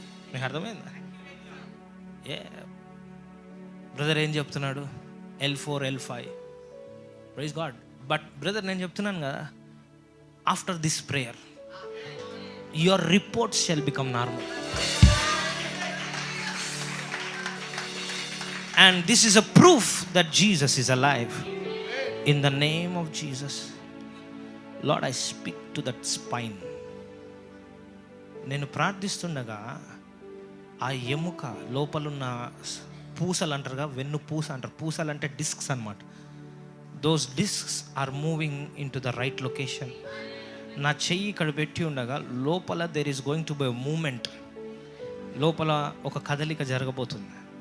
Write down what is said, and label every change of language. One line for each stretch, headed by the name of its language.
Telugu: మీకు అర్థమైందా? ఏ బ్రదర్ ఏం చెప్తున్నాడు? L4 L5.
English: Praise God. But brother
Telugu: నేను చెప్తున్నాను కదా,
English: After this prayer your reports shall become normal. And this is a proof that Jesus is alive. In the name of Jesus, Lord, I speak to that spine.
Telugu: నేను ప్రార్థిస్తుండగా ఆ ఎముక లోపలున్న పూసలు అంటారుగా, వెన్ను పూస అంటారు. పూసలు అంటే డిస్క్స్ అన్నమాట.
English: Those discs are moving into the right location.
Telugu: నా చెయ్యి ఇక్కడ పెట్టి ఉండగా లోపల
English: there is going to be movement,
Telugu: లోపల ఒక కదలిక జరగబోతుంది.